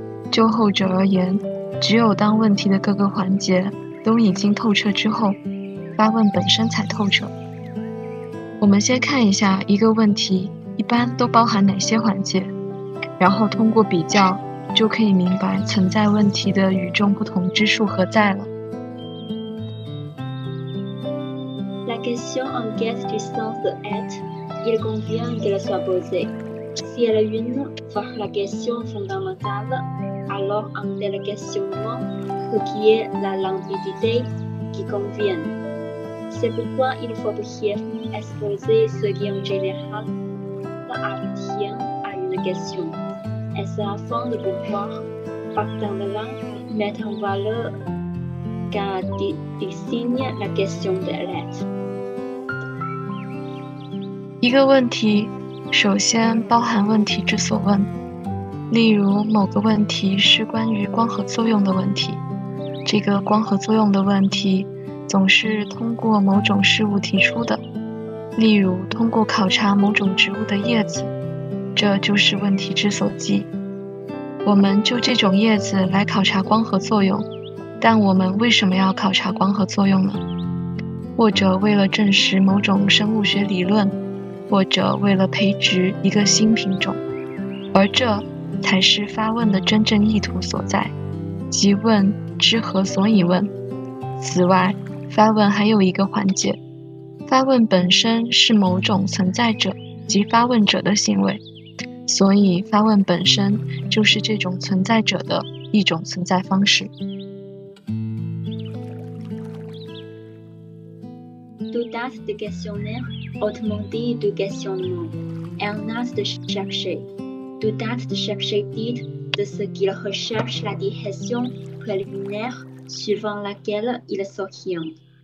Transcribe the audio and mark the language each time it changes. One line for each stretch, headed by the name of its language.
Chinese: 就后者而言，只有当问题的各个环节都已经透彻之后，发问本身才透彻。我们先看一下一个问题一般都包含哪些环节，然后通过比较就可以明白存在问题的与众不同之处何在了。
French: La question en quête du sens de être, il convient qu'elle soit posée. Si elle est une, voire la question fondamentale, alors un tel questionnement requiert la limpidité qui convient. C'est pourquoi il faut brièvement exposer ce qui en général appartient à une question. Et c'est afin de pouvoir, partant de là, mettre en valeur qu'elle désigne la question de l'être.
Chinese: 一个问题首先包含问题之所问，例如某个问题是关于光合作用的问题，这个光合作用的问题总是通过某种事物提出的，例如通过考察某种植物的叶子，这就是问题之所寄。我们就这种叶子来考察光合作用，但我们为什么要考察光合作用呢？或者为了证实某种生物学理论，或者为了培植一个新品种，而这才是发问的真正意图所在，即问之何所以问。此外，发问还有一个环节，发问本身是某种存在者及发问者的行为，所以发问本身就是这种存在者的一种存在方式。
French: Tout acte de questionnaire, autrement dit de questionnement, est un acte de chercher. Tout acte de chercher dit de ce qu'il recherche la direction préliminaire suivant laquelle il s'oriente.